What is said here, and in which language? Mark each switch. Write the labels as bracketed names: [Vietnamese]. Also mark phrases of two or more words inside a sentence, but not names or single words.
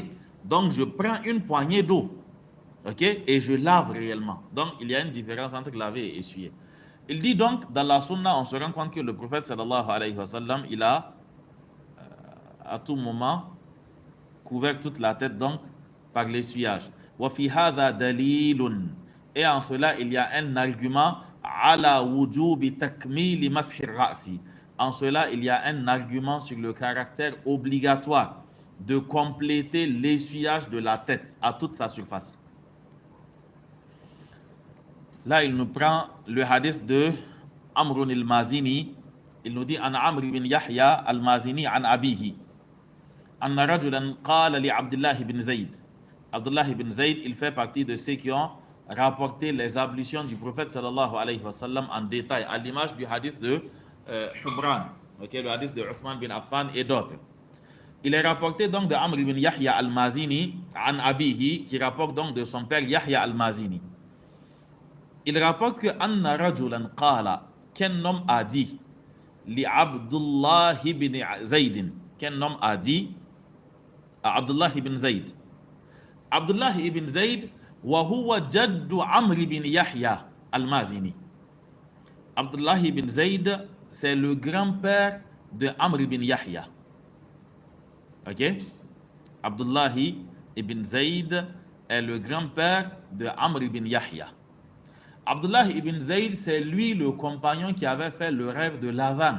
[French] Donc, je prends une poignée d'eau. Ok? Et je lave réellement. Donc, il y a une différence entre laver et essuyer. Il dit donc, dans la sunna, on se rend compte que le prophète [Arabic] صلى الله عليه وسلم, [French] il a à tout moment couvert toute la tête donc par l'essuyage. [Arabic] وفي هذا دليل. [French] Et en cela, il y a un argument [Arabic] على وجوب تكميل مسح الرأس. [French] En cela, il y a un argument sur le caractère obligatoire de compléter l'essuyage de la tête à toute sa surface. Là, il nous prend le hadith de Amr al-Mazini. Il nous dit, [Arabic] عن عمرو بن يحيى المازني عن أبيه. أن رجلا قال لعبد الله بن زيد. [French] Abdullah ibn Zayd, il fait partie de ceux qui ont rapporté les ablutions du prophète [Arabic] صلى الله عليه وسلم [French] en détail, à l'image du hadith de Hubran, le hadith de Uthman bin Affan et d'autres. Il est rapporté donc de Amr ibn Yahya al-Mazini [Arabic] عن أبيه, [French] qui rapporte donc de son père Yahya al-Mazini. Il rapporte que [Arabic] أن رجلا قال, [French] qu'un homme a dit, li Abdullah ibn Zayd, qu'un homme a dit à Abdullah ibn Zayd. [Arabic] عبد الله بن زيد وهو جد عمرو بن يحيى المازني. [French] Abdullah ibn Zayd, c'est le grand-père de Amr ibn Yahya. Ok? Abdullah ibn Zayd est le grand-père de Amr ibn Yahya. Abdullah ibn Zayd, c'est lui le compagnon qui avait fait le rêve de l'Adhan.